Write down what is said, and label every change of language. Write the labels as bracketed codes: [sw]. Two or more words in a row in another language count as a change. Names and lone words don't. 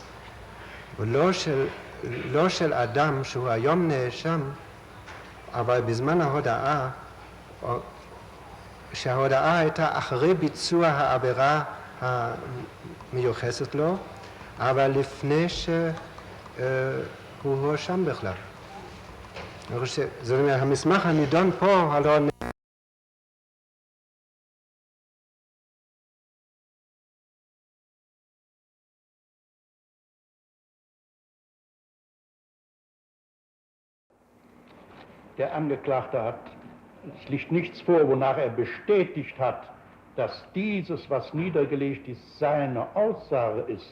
[he] ולא של אדם שהוא היום נאשם, אבל בזמן ההודעה, שההודעה הייתה אחרי ביצוע העבירה המיוחסת לו, אבל לפני שהוא הואשם בכלל. זאת אומרת, המסמך הנידון פה, הלא [de] Der Angeklagte hat, es liegt nichts vor, wonach er bestätigt hat, dass dieses, was niedergelegt ist, seine Aussage ist.